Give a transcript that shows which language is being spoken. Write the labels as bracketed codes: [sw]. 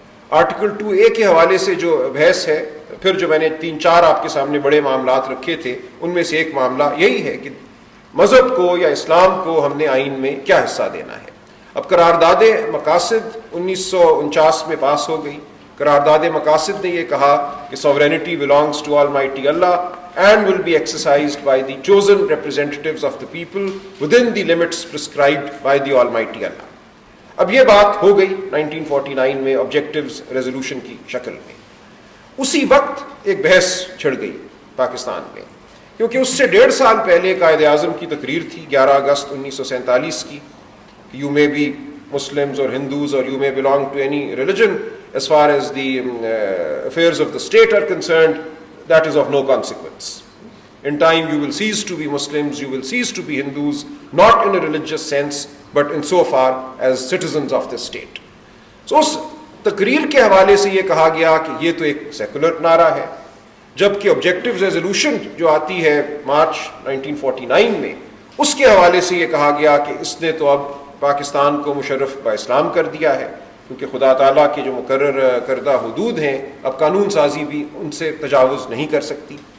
[ur] Article 2A کے حوالے سے جو بحث ہے، پھر جو میں نے 3-4 آپ کے سامنے بڑے معاملات رکھے تھے، ان میں سے ایک معاملہ یہی ہے کہ مذہب کو یا اسلام کو ہم نے آئین میں کیا حصہ دینا ہے. اب قرارداد مقاصد 1949 میں پاس ہو گئی. قرارداد مقاصد نے یہ کہا کہ [en] sovereignty belongs to Almighty Allah and will be exercised by the chosen representatives of the people within the limits prescribed by the Almighty Allah. [ur] اب یہ بات ہو گئی 1949 میں آبجیکٹیوز ریزولوشن کی شکل میں. اسی وقت ایک بحث چھڑ گئی پاکستان میں، کیونکہ اس سے 1.5 سال پہلے قائد اعظم کی تقریر تھی 11 اگست 1947 کی. [en] You may be Muslims or Hindus or you may belong to any religion, as far as the affairs of the state are concerned, that is of no consequence. In time you will cease to be Muslims, you will cease to be Hindus, not in a religious sense, but in so far as citizens of the state. [ur] So اس تقریر کے حوالے سے یہ کہا گیا کہ یہ تو ایک سیکولر نعرہ ہے، جبکہ آبجیکٹیو ریزولوشن جو آتی ہے مارچ 1949 میں، اس کے حوالے سے یہ کہا گیا کہ اس نے تو اب پاکستان کو مشرف با اسلام کر دیا ہے، کیونکہ خدا تعالیٰ کے جو مقرر کردہ حدود ہیں اب قانون سازی بھی ان سے تجاوز نہیں کر سکتی.